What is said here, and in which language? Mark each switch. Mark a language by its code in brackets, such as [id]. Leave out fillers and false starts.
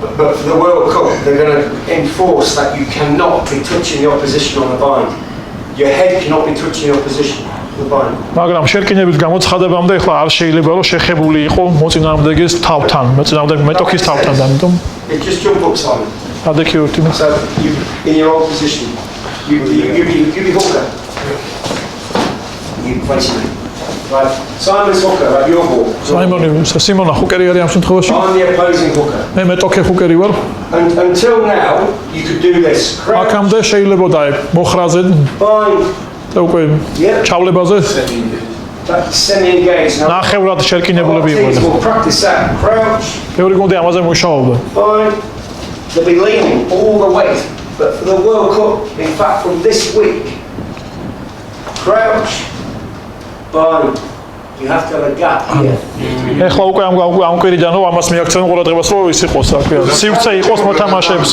[en] But for the World Cup, they're going to enforce that you cannot be touching the opposition on the bind. Your head cannot be touching your position. [ka] მაგრამ შერკინების გამოცხადებამდე ახლა არ შეიძლება რომ შეხებული იყო მოწინააღმდეგის თავთან, მოწინააღმდეგე მეტოქის თავთან და ამიტომ [en] just jump up Simon. Adecute. So you in your old position. You be hooker. You face me. Right. Simon's hooker, right, your ball. [ka] Simon ჰუკერი არის ამ შემთხვევაში. [en] I'm the opposing hooker. [ka] მე მეტოქე ჰუკერი ვარ. [en] And until now you could do this. [ka] აქამდე შეიძლებოდა მოხრაზე და უკვე ჩავლებაზე [en] semi-engaged. [ka] ნახევრად შერკინებულები იყვნენ. [en] We'll practice that. Crouch. [ka] ბევრი გუნდი ამაზე მუშაობდა. [en] They'll be leaning all the way. But for the World Cup, in fact, from this week, crouch, bind, You have to have a gap here. [ka] ეხლა უკვე ამ კვირიდან ამას მიაქცევენ ყურადღებას რომ ის იყოს რა ქვია სივრცე იყოს მოთამაშეებს